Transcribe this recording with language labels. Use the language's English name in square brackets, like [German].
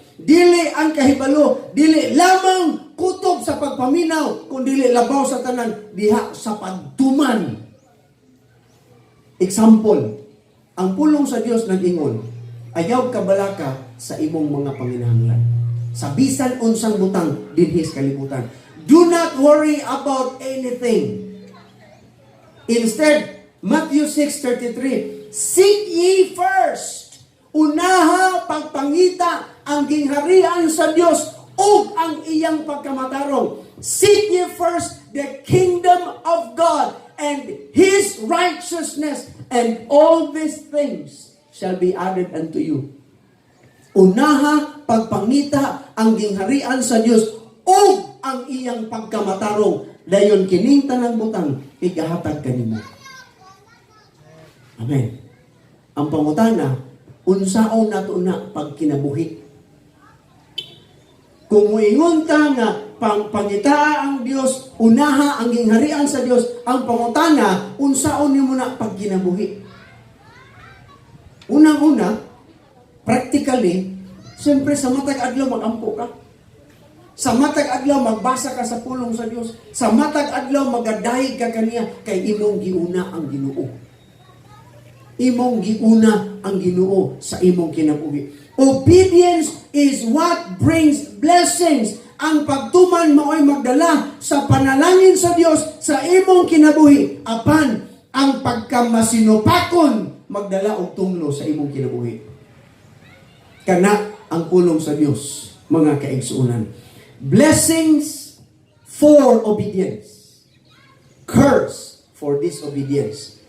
[Cebuano] Dili ang kahibalo, dili lamang kutob sa pagpaminaw, kundi labaw sa tanan diha sa pagtuman. Example, ang pulong sa Dios nag-ingon, ayaw kabalaka sa imong mga panginahanglan. Sa bisan unsang butang dinhi sa kalibutan. [English] Do not worry about anything. Instead, Matthew 6:33, seek ye first. [Cebuano] Unaha pagpangita ang gingharian sa Dios ug ang iyang pagkamatarong. [English] Seek ye first the kingdom of God and His righteousness, and all these things shall be added unto you. [Cebuano] Unaha pagpangita ang gingharian sa Dios ug ang iyang pagkamatarong, dayon kining tanang butang igahatag kanimo. Amen. Ang pangutana, unsaon nato na pagkinabuhi? Kung muingon ka nga pangita ang Dios, unaha ang gingharian sa Dios, ang pangutana, unsaon nimo na pagkinabuhi? Unang-una, practically, siyempre sa matag adlaw magampo ka. Sa matag adlaw magbasa ka sa pulong sa Dios. Sa matag adlaw magadayeg ka kaniya kay imong giuna ang Ginoo. Imong giuna ang Ginoo sa imong kinabuhi. [English] Obedience is what brings blessings. [Cebuano] Ang pagtuman mao'y magdala sa panalangin sa Dios sa imong kinabuhi. Apan ang pagkamasinupakon magdala og tunglo sa imong kinabuhi. Kana ang pulong sa Dios, mga kaigsuonan. [English] Blessings for obedience. Curse for disobedience.